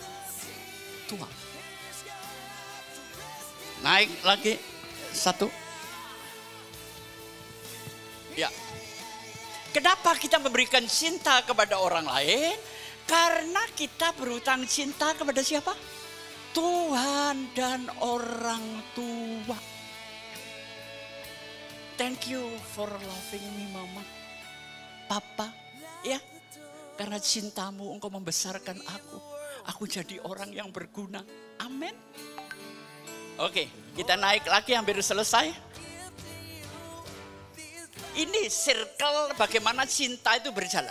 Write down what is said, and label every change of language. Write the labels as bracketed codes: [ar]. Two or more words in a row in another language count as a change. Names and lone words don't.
[id] Naik lagi satu. Ya. Kenapa kita memberikan cinta kepada orang lain? Karena kita berhutang cinta kepada siapa? Tuhan dan orang tua. [en] Thank you for loving me, Mama. Papa, [id] ya. Karena cintamu engkau membesarkan aku. Aku jadi orang yang berguna. Amin. Oke, kita naik lagi hampir selesai. Ini circle bagaimana cinta itu berjalan.